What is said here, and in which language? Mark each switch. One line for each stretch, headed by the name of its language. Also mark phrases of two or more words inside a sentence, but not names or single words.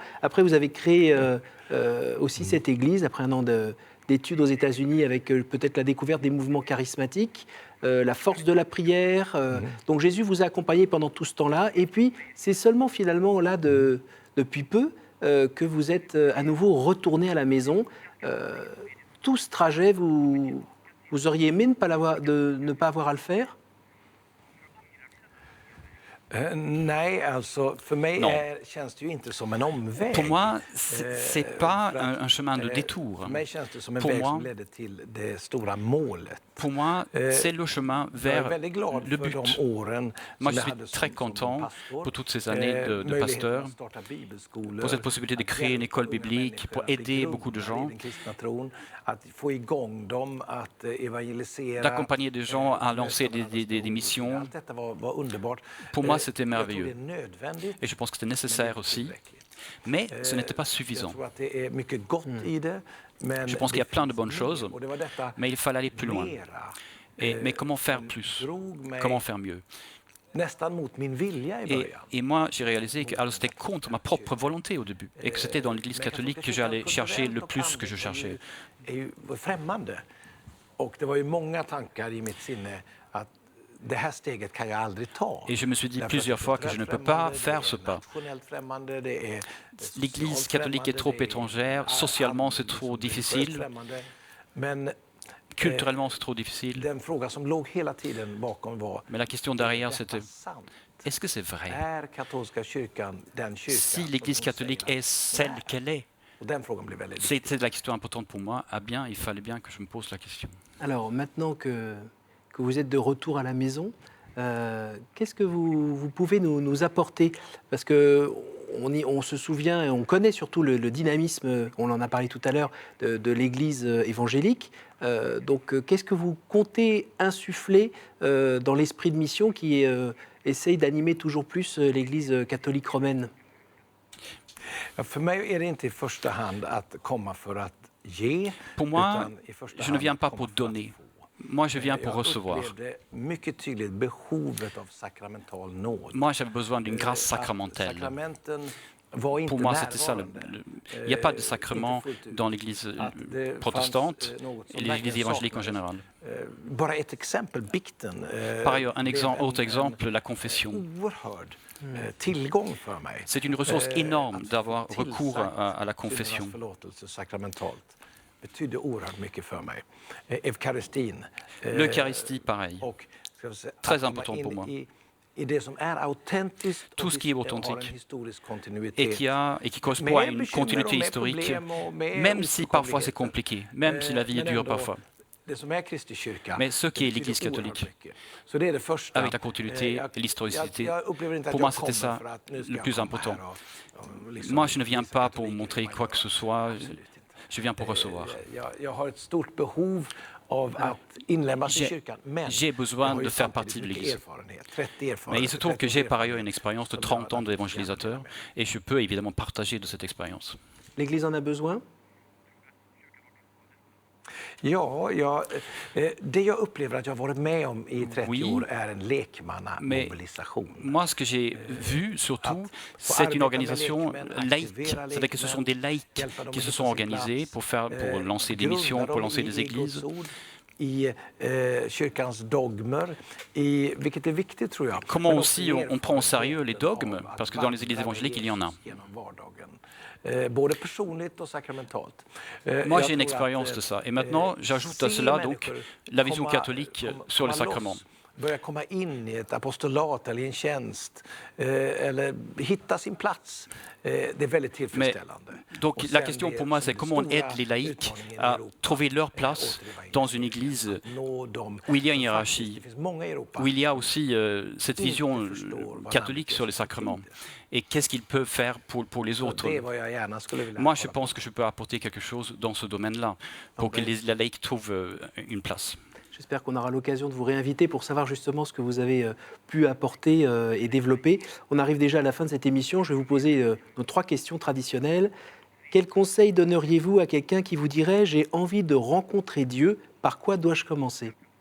French: Après, vous avez créé aussi cette église après 1 an d'études aux États-Unis avec peut-être la découverte des mouvements charismatiques, la force de la prière. Donc Jésus vous a accompagné pendant tout ce temps-là. Et puis, c'est seulement finalement là, depuis peu, que vous êtes à nouveau retourné à la maison. Tout ce trajet, vous auriez aimé ne pas avoir à le faire?
Swedish: Nej, alltså för mig
French: Non.
Swedish: känns det ju inte som en omväg.
French: Pour moi, c'est pas un chemin de détour.
Swedish: För mig känns det som en
French: Pour
Swedish: väg
French: moi,
Swedish: som ledde till det stora målet.
French: Pour moi, c'est le chemin
Swedish: Jag är
French: vers
Swedish: väldigt glad
French: le
Swedish: för
French: but.
Swedish: de åren
French: Moi,
Swedish: som
French: je
Swedish: jag
French: suis
Swedish: hade
French: très
Swedish: som
French: content
Swedish: pastor.
French: pour toutes ces années de
Swedish: Möjligheten
French: pasteur,
Swedish: att starta bibelskolor,
French: pour cette possibilité de créer une école biblique, pour aider beaucoup de gens,
Swedish: i den kristna tron, att få igång dem, att evangelisera,
French: d'accompagner des gens à lancer des missions.
Swedish: Allt detta var underbart.
French: Pour moi, c'était
Swedish: Jag tror
French: merveilleux.
Swedish: det är nödvändigt.
French: Et je pense que c'était nécessaire aussi. Mais ce n'était pas suffisant.
Swedish: Jag tror att det är mycket gott i det. Men
French: Je pense qu'il y a plein de bonnes choses,
Swedish: och det var detta
French: mais il fallait aller plus loin.
Swedish: mera,
French: Mais comment faire plus?
Swedish: drog mig
French: Comment faire mieux?
Swedish: nästan mot min vilja i början.
French: Et moi, j'ai réalisé que alors, c'était contre ma propre volonté au début, et que c'était dans l'Église catholique que j'allais chercher le plus que je cherchais.
Swedish: Är ju främmande. Och det var ju många tankar i mitt sinne att det här steget kan jag aldrig ta.
French: Et je me suis dit
Swedish: Därför att
French: plusieurs
Swedish: det är
French: fois que je ne peux pas faire ce pas.
Swedish: nationellt främmande, det är
French: L'Église
Swedish: socialt
French: catholique est trop
Swedish: främmande, det är
French: étrangère, socialement c'est trop difficile,
Swedish: främmande. Men
French: culturellement c'est trop difficile.
Swedish: den fråga som låg hela tiden bakom var,
French: Mais la question derrière,
Swedish: är
French: c'était,
Swedish: detta sant?
French: est-ce que c'est vrai?
Swedish: Är katolska kyrkan den kyrkan
French: Si
Swedish: som
French: l'Église
Swedish: hon
French: catholique
Swedish: säger?
French: est celle qu'elle est,
Swedish: Och den frågan blev väldigt viktig.
French: c'était la question importante pour moi. Ah bien, il fallait bien que je me pose la question. Alors maintenant que vous êtes de retour à la maison, qu'est-ce que vous pouvez nous apporter? Parce que on se souvient et on connaît surtout le dynamisme, on en a parlé tout à l'heure, de l'Église évangélique. Donc qu'est-ce que vous comptez insuffler dans l'esprit de mission qui essaye d'animer toujours plus l'Église catholique romaine?
Swedish: Ja, för mig är det inte i första hand att komma för att ge.
French: Pour moi,
Swedish: utan i första
French: je ne
Swedish: hand
French: viens pas
Swedish: komma
French: pour
Swedish: för att
French: donner.
Swedish: få.
French: Moi, je viens pour
Swedish: Jag
French: recevoir.
Swedish: upplevde mycket tydligt behovet av sakramental nåd.
French: Moi, j'avais besoin d'une grâce
Swedish: Att
French: sacramentelle.
Swedish: sakramenten var inte
French: Pour moi, c'était ça.
Swedish: närvarande.
French: Il n'y a pas de sacrement
Swedish: Inte fullt ut.
French: dans l'Église
Swedish: Att det
French: protestante
Swedish: fanns, något som
French: et l'Église
Swedish: verkligen
French: évangélique en
Swedish: saknades.
French: général.
Swedish: Bara ett exempel, bikten.
French: Par ailleurs, un
Swedish: blev
French: autre exemple, la confession.
Swedish: oerhörd tillgång för mig.
French: C'est une ressource énorme
Swedish: Att
French: d'avoir
Swedish: få
French: recours à la
Swedish: tillsagt
French: confession.
Swedish: syndernas förlåtelse sakramentalt betydde oerhört mycket för mig. Eukaristin.
French: L'Eucharistie, pareil.
Swedish: Och, ska vi säga,
French: Très
Swedish: att komma
French: important
Swedish: in
French: pour moi.
Swedish: I det som är autentiskt
French: Tout
Swedish: och
French: ce qui est
Swedish: har
French: authentique
Swedish: en historisk kontinuitet.
French: Et qui correspond à une continuité historique, même si parfois c'est compliqué, même si la vie est dure parfois.
Swedish: Det som är Kristi kyrka,
French: Mais ce qui est
Swedish: det
French: l'Église
Swedish: betyder
French: catholique,
Swedish: oerhört mycket. Så det är det första.
French: avec la continuité
Swedish: Jag-
French: et l'historicité,
Swedish: jag upplever inte att
French: pour
Swedish: jag
French: moi c'était
Swedish: kommer
French: ça
Swedish: för att nu ska
French: le
Swedish: jag
French: plus
Swedish: komma
French: important.
Swedish: här och liksom
French: Moi, je ne viens
Swedish: visa
French: pas pour
Swedish: katoliker
French: montrer
Swedish: vad
French: quoi
Swedish: jag
French: que ce
Swedish: är.
French: soit,
Swedish: Absolut inte.
French: je viens pour recevoir.
Swedish: Jag har ett stort behov av att inlemmas i
French: J'ai-
Swedish: kyrkan, men
French: j'ai besoin
Swedish: jag har ju
French: de faire
Swedish: samtidigt
French: partie de
Swedish: mycket
French: l'Église.
Swedish: erfarenhet, 30
French: Mais il se trouve que
Swedish: 30
French: j'ai par ailleurs une
Swedish: erfarenhet
French: expérience de
Swedish: som
French: 30 ans
Swedish: gör att
French: d'évangélisateur
Swedish: jag kan
French: et je peux évidemment partager de cette expérience. L'Église en a besoin?
Swedish: Ja, det jag upplever att jag har varit med om i 30
French: Oui.
Swedish: år är en lekmannamobilisation.
French: Moi, ce que j'ai vu surtout, c'est une organisation laïque. C'est-à-dire que ce sont des laïcs qui se sont organisés pour lancer des missions, pour lancer des églises.
Swedish: I kyrkans dogmer, vilket är viktigt tror jag.
French: Comment
Swedish: Men
French: aussi on prend au sérieux les dogmes, parce que dans les églises évangéliques, il y en a.
Swedish: genom vardagen. Både personligt och sakramentalt.
French: Moi, j'ai une expérience de ça. Et maintenant, j'ajoute à cela donc la vision catholique sur les sacrements.
Swedish: Börja komma in i ett apostolat eller i en tjänst eller hitta sin plats. Det är väldigt tillfredsställande.
French: Donc
Swedish: Och
French: la
Swedish: sen
French: question
Swedish: det
French: pour moi,
Swedish: som
French: c'est comment on
Swedish: stora
French: aide les laïcs
Swedish: utmaningen i
French: à
Swedish: Europa
French: trouver leur
Swedish: är
French: place
Swedish: återevangelisation.
French: dans une église
Swedish: Att nå dem
French: où il y a une
Swedish: som
French: hiérarchie,
Swedish: faktiskt, det finns många i Europa
French: où il y a aussi cette vision
Swedish: inte förstår vad
French: catholique
Swedish: namnet
French: sur les
Swedish: Jesus
French: sacrements.
Swedish: betyder.
French: Et qu'est-ce qu'ils peuvent faire pour les
Swedish: Så
French: autres.
Swedish: det är vad jag gärna skulle vilja
French: Moi, je
Swedish: tala om.
French: pense que je peux apporter quelque chose dans ce domaine-là, pour que la laïque trouve une place. J'espère qu'on aura l'occasion de vous réinviter pour savoir justement ce que vous avez pu apporter et développer. On arrive déjà à la fin de cette émission. Je vais vous poser nos 3 questions traditionnelles. Quel conseil donneriez-vous à quelqu'un qui vous dirait « J'ai envie de rencontrer Dieu, par quoi dois-je commencer »